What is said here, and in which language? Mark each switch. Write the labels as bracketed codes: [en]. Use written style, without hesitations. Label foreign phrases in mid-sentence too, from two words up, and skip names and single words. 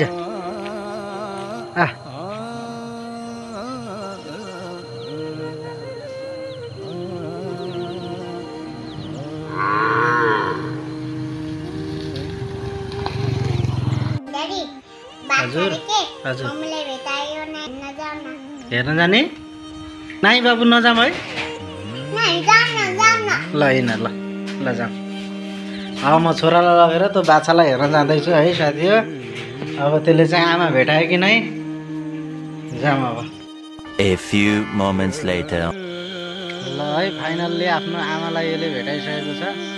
[ne] आ हजुर हजुर हेर्न जाने? नाइ बाबु नजाम है। ल हिँड ल ल जाऊ। अब म छोरालाई लगेर त्यो बाछालाई हेर्न जाँदैछु है साथी हो। अब त्यसले चाहिँ आमा भेटायो कि नै, जाऊँ अब। [en] A few moments later. [ne] ल है फाइनल्ली आफ्नो आमालाई यसले भेटाइसकेको छ।